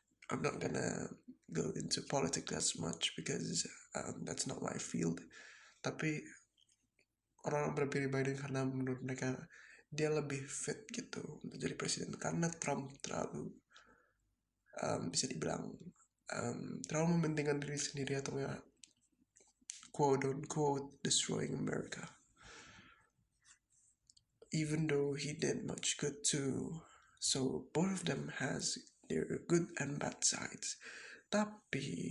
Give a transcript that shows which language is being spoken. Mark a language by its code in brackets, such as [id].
[en] I'm not gonna go into politics as much because that's not my field. [id] Tapi orang berpilih Biden karena menurut mereka dia lebih fit gitu untuk jadi presiden, karena Trump terlalu bisa dibilang terlalu mementingkan diri sendiri atau ya [en] quote unquote destroying America. Even though he did much good too. So both of them has their good and bad sides. Tapi